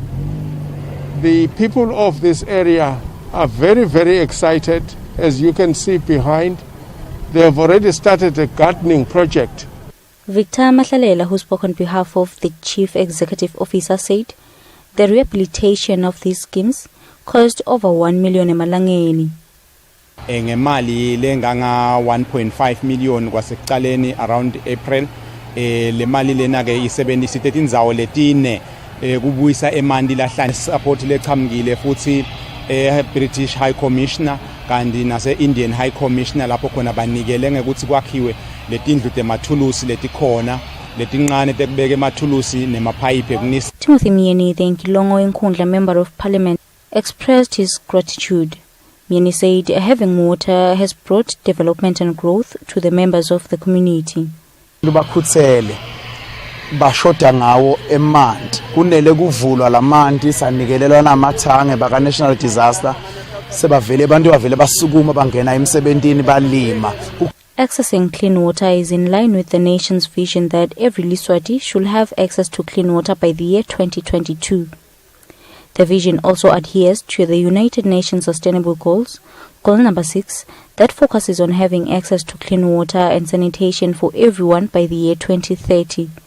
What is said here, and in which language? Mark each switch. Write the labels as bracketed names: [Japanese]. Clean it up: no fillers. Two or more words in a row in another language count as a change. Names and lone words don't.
[English] The people of this area are very, very excited. As you can see behind, they have already started a gardening project. Victor Mahlalela, who spoke on behalf of the Chief Executive Officer, said the rehabilitation of these schemes cost over 1 million emalangeni. [Swati] Ngemali lenganga 1.5 million kwasekuqaleni [English] around April. [Swati] Le mali lena ke isebenzisa indzawo letine kubuyisa emanti lahlanje support lechamgile futhi British High Commissioner kanti nase Indian High Commissioner lapho khona banikele ngekuthi kwakhiwe letindlu temathulusi letikhona letincane tekubeka emathulusi nemapipe kunisa. [English] Timothy Myeni, the Nkilongo Nkundla Member of Parliament, expressed his gratitude. Myeni said having water has brought development and growth to the members of the community. [Swati] Lubakhutsele bashoda ngawo emanti kunele kuvulwa lamanti sanikelelwa namathange baka [English] national disaster [Swati] sebavele abantu bavele basukuma bangena emsebentini balima. [English] Accessing clean water is in line with the nation's vision that every Liswati should have access to clean water by the year 2022. The vision also adheres to the United Nations Sustainable Goals, Goal number 6, that focuses on having access to clean water and sanitation for everyone by the year 2030.